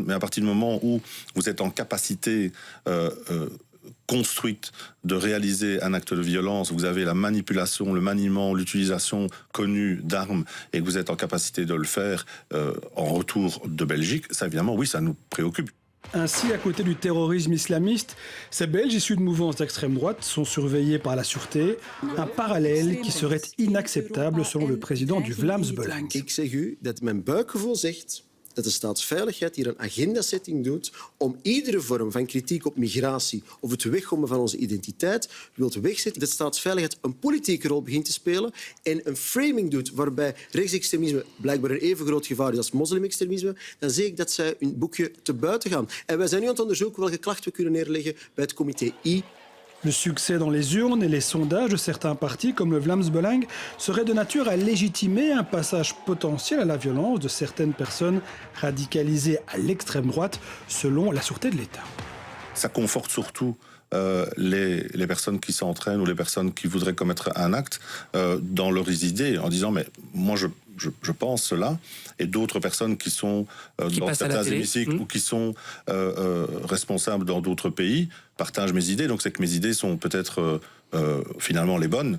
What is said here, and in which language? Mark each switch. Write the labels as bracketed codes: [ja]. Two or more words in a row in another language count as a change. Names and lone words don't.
[fr] Mais à partir du moment où vous êtes en capacité construite de réaliser un acte de violence, vous avez la manipulation, le maniement, l'utilisation connue d'armes et que vous êtes en capacité de le faire en retour de Belgique, ça évidemment, oui, ça nous préoccupe. Ainsi, à côté du terrorisme islamiste, ces Belges issus de mouvances d'extrême droite sont surveillés par la sûreté, un parallèle qui serait inacceptable selon le président du Vlaams Belang. [nl] Ik zeg u dat mijn buikgevoel zegt dat de staatsveiligheid hier een agendasetting doet om iedere vorm van kritiek op migratie of het weggommen van onze identiteit wilt wegzetten. Dat staatsveiligheid een politieke rol begint te spelen en een framing doet waarbij rechtsextremisme blijkbaar een even groot gevaar is als moslimextremisme, dan zie ik dat zij hun boekje te buiten gaan. En wij zijn nu aan het onderzoeken welke klachten we kunnen neerleggen bij het comité I. [fr] Le succès dans les urnes et les sondages de certains partis comme le Vlaams Belang serait de nature à légitimer un passage potentiel à la violence de certaines personnes radicalisées à l'extrême droite selon la sûreté de l'État. Ça conforte surtout les personnes qui s'entraînent ou les personnes qui voudraient commettre un acte dans leurs idées en disant mais moi je pense cela et d'autres personnes qui sont dans certains hémicycles ou qui sont responsables dans d'autres pays partagent mes idées, donc c'est que mes idées sont peut-être finalement les bonnes.